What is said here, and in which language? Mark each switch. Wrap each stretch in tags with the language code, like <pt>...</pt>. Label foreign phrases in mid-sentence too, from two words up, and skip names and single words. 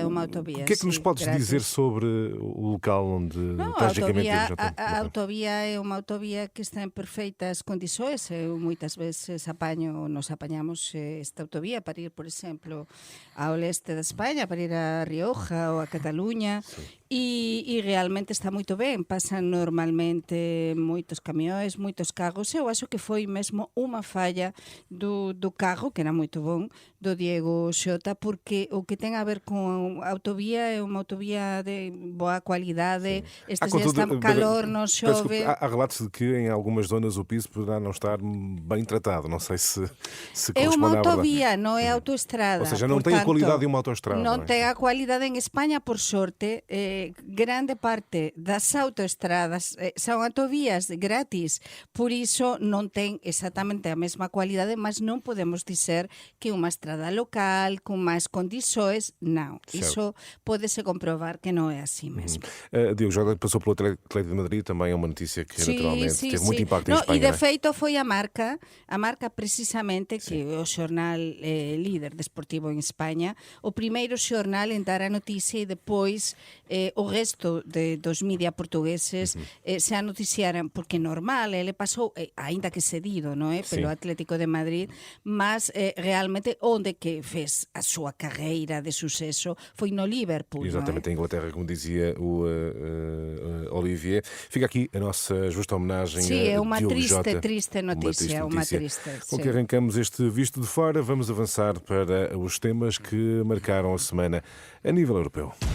<pt>O que é que nos podes dizer sobre o local onde tragicamente Diogo Jota... A autovia é uma autovia que está em perfeitas condições. Eu muitas vezes nos apanhamos esta autovia para ir, por exemplo, ao leste da Espanha, para ir a Rioja ou a Catalunha, e realmente está muito bem.</pt> <gl>Pasan normalmente moitos camións, moitos carros. Eu acho que foi mesmo unha falla do carro, que era moito bon, do Diego Jota, porque o que ten a ver con a autovía é unha autovía de boa cualidade. Estes dias está calor, non chove.</gl> <pt>Há relatos de que em algumas zonas o piso poderá não estar bem tratado. Não sei se</pt> <gl>É</gl> <pt>corresponde</pt> <gl>unha</gl> <pt>à verdade.</pt> <gl>autovía, non é autoestrada.</gl> <pt>Ou seja, não tem a qualidade de uma autoestrada.</pt> <gl>Non ten a qualidade en España, por sorte. Grande parte das autoestradas son autovías gratis, por iso non ten exactamente a mesma qualidade, mas non podemos dizer que unha estrada local con máis condições, non. Iso pode-se comprobar que non é así mesmo.</gl> <pt>Diogo Jota passou pelo Atlético de Madrid, também é uma notícia que naturalmente teve muito impacto em Espanha.</pt> <gl>E de feito foi a marca precisamente que o xornal líder desportivo en España, o primeiro xornal en dar a noticia e depois o resto dos media portugueses se anoticiaran, porque normal, ele pasou, aínda que cedido, non é, pelo Atlético de Madrid, mas realmente onde que fez a súa carreira de suceso foi no Liverpool.</gl> <pt>Exatamente, em Inglaterra, como dizia o Olivier. Fica aqui a nossa justa homenagem a Diogo Jota. Triste notícia. Com que arrancamos este Visto de Fora, vamos avançar para os temas que marcaram a semana a nível europeu.</pt>